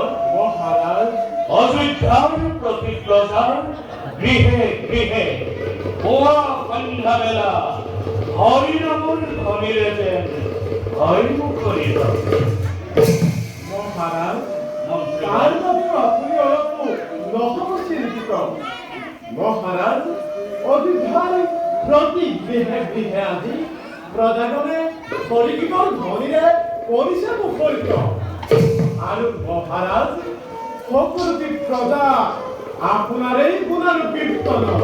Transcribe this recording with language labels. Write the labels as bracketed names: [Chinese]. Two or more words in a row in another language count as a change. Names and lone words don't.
[Assamese] মহারাজ, অযোধ্যার প্রতি প্রজার গৃহে গৃহে পোয়া সন্ধ্যা বেলা হরিনামর ধ্বনিরে যেন হরিমুখরিত। মহারাজ, মন্ত্রীবর, তার বাবে আপুনি অলপ নহব চিন্তিত। মহারাজ, অযোধ্যাৰ প্ৰতি গৃহে গৃহে আজি প্ৰজাগণে হৰিগীতৰ ধ্বনিৰে কৰিছে মুখৰিত। আৰু মহাৰাজ সকলোটি প্ৰজা আপোনাৰেই গুণানুকীৰ্তন